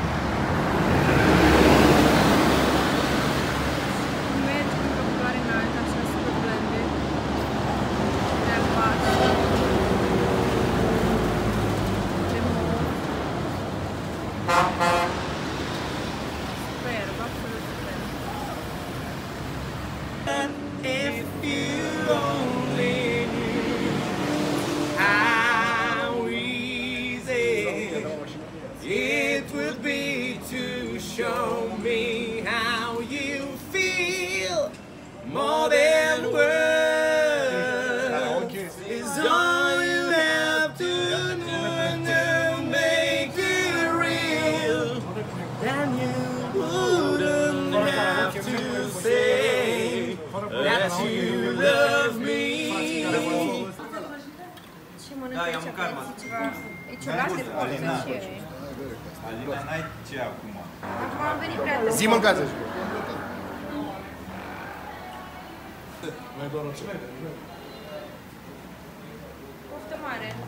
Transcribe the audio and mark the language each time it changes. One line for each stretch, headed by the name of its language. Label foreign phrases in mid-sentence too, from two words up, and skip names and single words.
Romanian: Mergi într-o culoare înaltă, așa, super blândă. De albastru. De mov. Superb, absolut superb.
English: If you only knew how easy it would be to show me how you feel. More than words is all you have to do to make it real. Then you wouldn't have to say that you love me.
Romanian: Ce mănâncă Da, aici? i-am mâncat, mă. Ceva... E ciolată de Alina, ce? Alina, n-ai ce acum? Acum am venit prea târziu. Zi mâncați! Poftă mare.